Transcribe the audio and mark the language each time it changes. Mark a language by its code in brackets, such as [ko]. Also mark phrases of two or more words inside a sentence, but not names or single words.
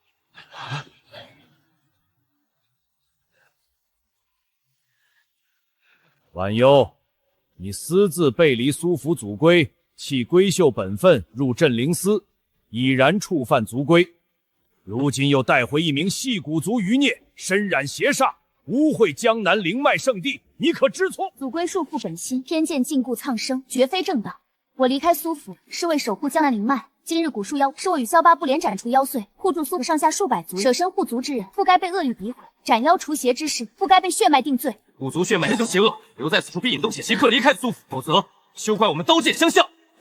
[zh] 婉幽，你私自背离苏府祖规，弃闺秀本分入镇灵司，已然触犯族规。如今又带回一名细骨族余孽，身染邪煞，污秽江南灵脉圣地，你可知错？祖规束缚本心，偏见禁锢苍生，绝非正道。我離開蘇府是為守護江南靈脈，今日古樹妖是我與蕭八部連斬除妖祟，護住蘇府上下數百族，捨身護族之人，不該被惡語詆毀；斬妖除邪之事，不該被血脈定罪。古族血脈人都邪惡，留在此處必引動血，即刻離開蘇府，否則休怪我們刀劍相向。